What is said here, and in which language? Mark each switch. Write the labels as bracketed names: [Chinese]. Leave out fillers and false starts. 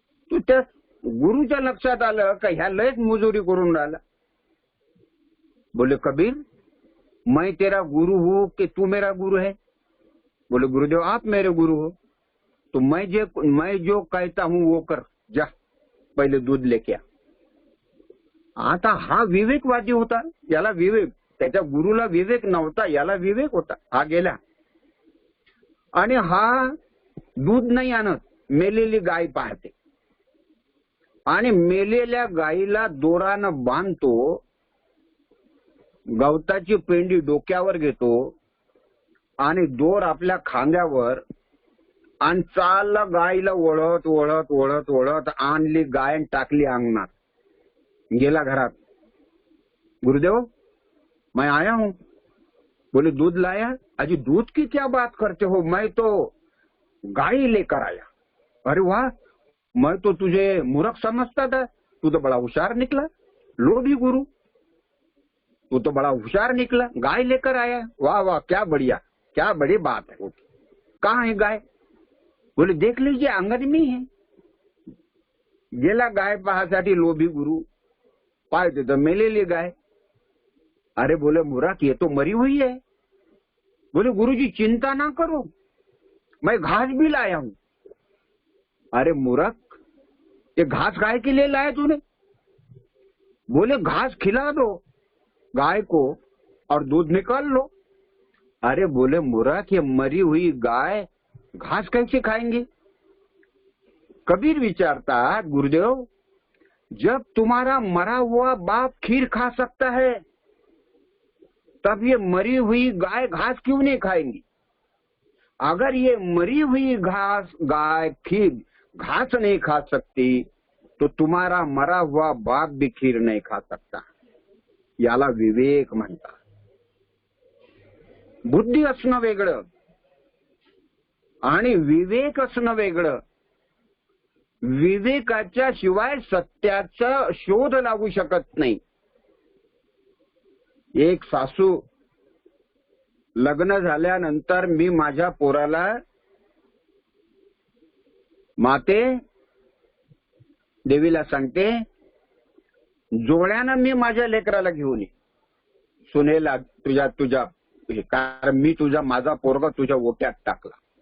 [Marathi] तो त्या गुरुच्या लक्षात आलं का ह्या लयच मुजुरी करून राहिला. [Hindi] बोले कबीर मैं तेरा गुरु हूँ कि तू मेरा गुरु है? बोले गुरुदेव आप मेरे गुरु हो. तो मैं जो कहता हूँ वो कर, जा पहिले दूध लेके आ. [Marathi] आता हा विवेकवादी होता. याला विवेक, त्याच्या गुरुला विवेक नव्हता, याला विवेक होता. हा गेला आणि हा दूध नाही आणत, मेलेली गाय पाहते आणि मेलेल्या गायीला दोरानं बांधतो, गवताची पेंडी डोक्यावर घेतो आणि दोर आपल्या खांद्यावर आणि चालला गायीला ओढत ओढत ओढत ओढत आणली गाय आणि टाकली अंगणात. गेला घरात. [Hindi] गुरुदेव मैं आया हूँ. बोले दूध लाया? अजी दूध की क्या बात करते हो, मैं तो गाय लेकर आया. अरे वाह, मैं तो तुझे मूर्ख समझता था, तू तो बड़ा होशियार निकला. लोभी गुरु, तू तो बड़ा होशियार निकला, गाय लेकर आया. वाह वाह, क्या बढ़िया, क्या बड़ी बात है. कहाँ है गाय? बोले देख लीजिए अंगण में है. [Marathi] गेला गाय पाहासाठी लोभी गुरु, पाहते तो मेलेली गाय. [Hindi] अरे बोले मूर्ख ये तो मरी हुई है. बोले गुरुजी चिंता ना करो, मैं घास भी लाया हूँ. अरे मूर्ख, ये घास गाय के लिए लाया तूने? बोले घास खिला दो गाय को और दूध निकाल लो। अरे बोले मूर्ख, ये मरी हुई गाय घास कैसे खाएंगी? कबीर विचारता, गुरुदेव जब तुम्हारा मरा हुआ बाप खीर खा सकता है तब ये मरी हुई गाय घास क्यों नहीं खाएंगी? अगर ये मरी हुई गाय खीर घास नहीं खा सकती तो तुम्हारा मरा हुआ बाप भी खीर नाही खा सकता। [Marathi] याला विवेक म्हणतात। बुद्धी असणं वेगळं आणि विवेक असणं वेगळं। विवेकाच्या शिवाय सत्याचा शोध लागू शकत नाही। एक सासू लग्न झाल्यानंतर मी माझ्या पोराला, माते देवीला सांगते, जोड्यानं मी माझ्या लेकराला घेऊन ये, सुनेला तुझ्या कारण मी माझा पोरगा तुझ्या ओट्यात टाकला।